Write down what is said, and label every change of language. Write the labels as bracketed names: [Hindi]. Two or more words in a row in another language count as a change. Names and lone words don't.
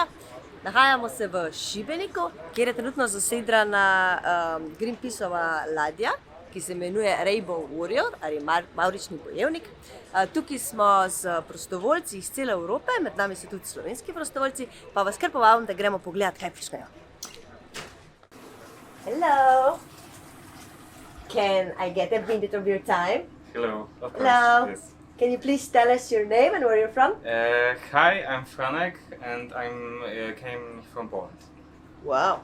[Slovenian] Nahajamo se v Šibeniku, kjer je trenutno zasidrana Greenpeaceova ladja, ki se imenuje Najbolj ali mavrični bojevnik. Tukaj smo z prostovoljci iz cele Evrope, med nami so tudi slovenski prostovoljci, pa vas kar povabim, da gremo pogledat, kaj počnejo. [English] Hello! Can I get a minute of your time? Hello, of course. Hello. Yes. Can you please tell us your name and where you're from? Hi, I'm Franek and I came from Poland. Wow.